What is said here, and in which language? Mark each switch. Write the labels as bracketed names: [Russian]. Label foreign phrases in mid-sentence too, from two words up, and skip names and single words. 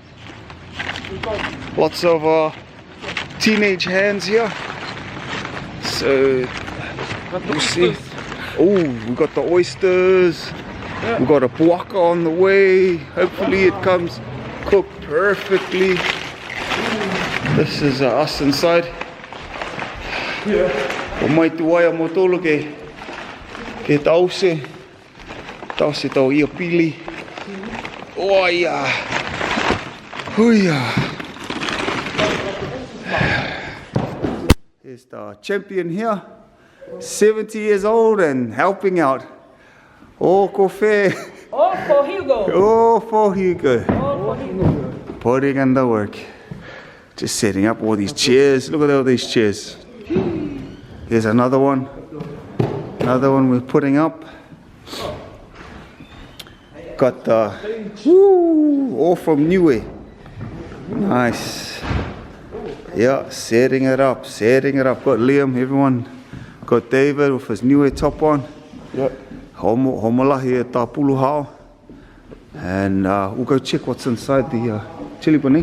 [English] Lots of teenage hands here. So we'll see. Oh, we got the oysters. We got a puaka on the way. Hopefully it comes cooked perfectly. This is us inside. [Niuean] O mai tu waia mo tolo ke tause tau ia pili. Oia. Huia. [English] Here's the champion here. 70 years old and helping out. Oh, kofe. All for Hugo. Oh, for Hugo. All for Hugo. Putting in the work. Just setting up all these chairs. Look at all these chairs. Here's another one. Another one we're putting up. Got the all from Niue. Nice. Yeah, setting it up. Got Liam, everyone. Got David with his Niue top on. Yep. [Niuean] Homolahi e tāpulu hao. [English] And we'll go check what's inside the chili pani.